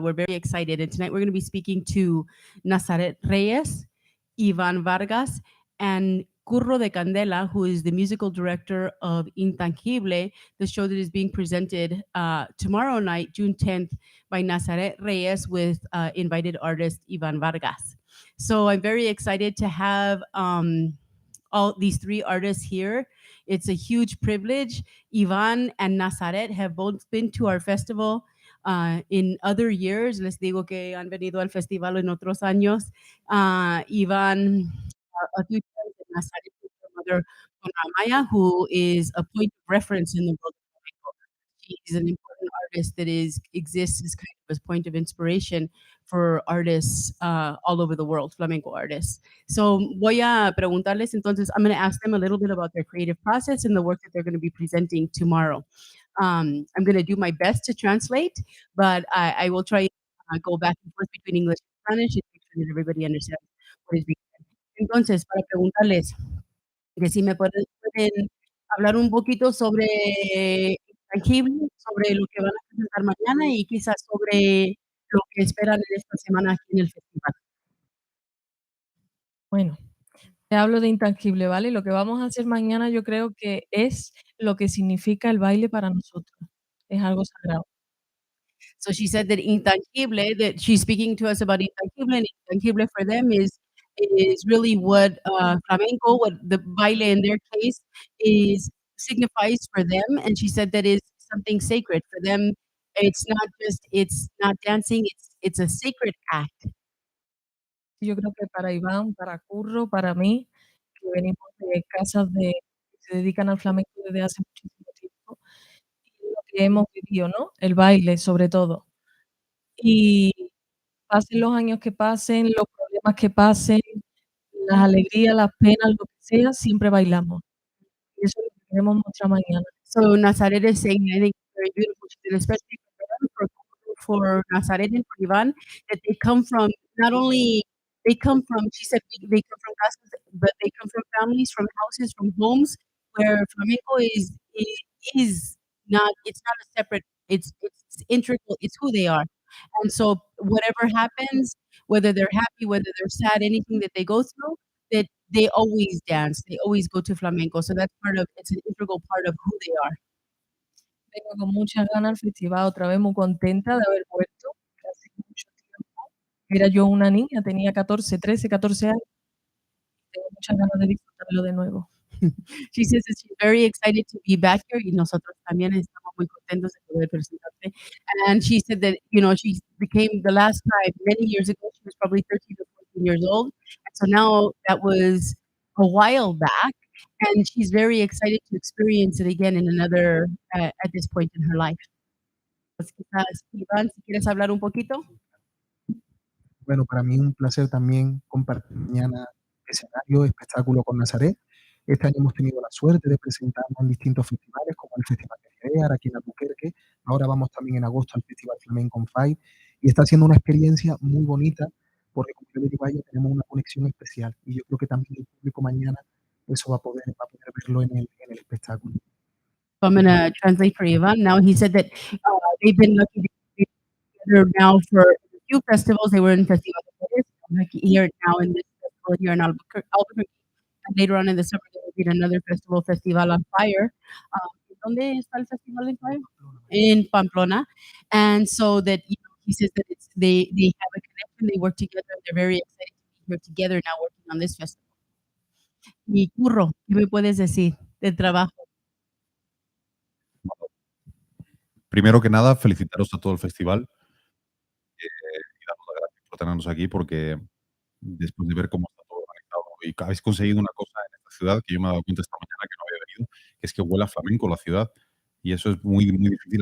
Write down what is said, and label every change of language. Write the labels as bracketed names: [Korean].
[English] We're very excited, and tonight we're going to be speaking to Nazaret Reyes, Iván Vargas, and Curro de Candela, who is the musical director of Intangible, the show that is being presented tomorrow night, June 10th, by Nazaret Reyes with invited artist Iván Vargas. So I'm very excited to have all these three artists here. It's a huge privilege. Iván and Nazaret have both been to our festival in other years. [Spanish] Les digo que han venido al festival en otros años. [English] Iván, a few times, and Nazaret is her mother, Maya, who is a point of reference in the world of flamenco. She's an important artist that exists as kind of a point of inspiration for artists all over the world, flamenco artists. So [Spanish] voy a preguntarles entonces, [English] I'm going to ask them a little bit about their creative process and the work that they're going to be presenting tomorrow. I'm going to do my best to translate, but I will try go back and forth between English and Spanish and make sure that everybody understands what is being said. [Spanish] Entonces, para preguntarles, que si me pueden hablar un poquito sobre Intangible, sobre lo que van a presentar mañana y quizás sobre lo que esperan en esta semana aquí en el festival. Bueno, te hablo de Intangible, ¿vale? Lo que vamos a hacer mañana yo creo que es lo que significa el baile para nosotros. Es algo sagrado. [English] So she said that Intangible, that she's speaking to us about Intangible, and Intangible for them is really what flamenco, what the baile in their case is signifies for them. And she said that is something sacred for them. It's not dancing, it's a sacred act. [Spanish] Yo creo que para Iván, para Curro, para mí, que venimos de casas que se dedican al flamenco desde hace muchísimo tiempo, y lo que hemos vivido, ¿no? El baile, sobre todo. Y pasen los años que pasen, los problemas que pasen, las alegrías, las penas, lo que sea, siempre bailamos. Y eso es lo que queremos mostrar mañana. [English] So Nazaret is saying, I think it's very beautiful, she said, especially for them, for Nazaret and for Iván, that they come from not only they come from, she said, they come from casas, but they come from families, from houses, from homes where flamenco is not, it's not a separate, it's integral, it's who they are. And so whatever happens, whether they're happy, whether they're sad, anything that they go through, that they always dance, they always go to flamenco. So that's part of, it's an integral part of who they are. [Spanish] Vengo con muchas ganas al festival, otra vez muy contenta de haber vuelto, que hace mucho tiempo. Era yo una niña, tenía 14, 13, 14 años. Tengo muchas ganas de disfrutarlo de nuevo. [English] She says that she's very excited to be back here, [Spanish] y nosotros también estamos muy contentos de poder presentarse. [English] And she said that, you know, she became the last time many years ago, she was probably 13 or 14 years old. And so now that was a while back, and she's very excited to experience it again in another, at this point in her life. [Spanish] Pues quizás, Iván, si quieres hablar un poquito. Bueno, para mí un placer también compartir mañana escenario, espectáculo con Nazaret. Este año hemos tenido la suerte de presentarnos en distintos festivales, como el Festival de Reyes, aquí en Alburquerque. Ahora vamos también en agosto al Festival Flamenco on Fire, y está siendo una experiencia muy bonita, porque como yo le digo a ella, tenemos una conexión especial, y yo creo que también el público mañana eso va a poder verlo en el espectáculo. [English] So I'm going to translate for Ivan. Now he said that they've been lucky to be together now for a few festivals. They were in Festival de Reyes, here now in this festival here in Albuquerque. And later on in the summer, there will be another festival, Festival on Fire. [Spanish] ¿Dónde está el Festival on Fire? [English] In Pamplona. And so that, you know, he says that they have a connection, they work together, they're very excited to be here together now working on this festival. [Spanish] Y Curro, ¿qué me puedes decir del trabajo? Primero que nada, felicitaros a todo el festival y daros las gracias por tenernos aquí, porque después de ver cómo está todo organizado y que habéis conseguido una cosa en esta ciudad que yo me he dado cuenta esta mañana que no había venido, que es que huele a flamenco la ciudad, y eso es muy, muy difícil.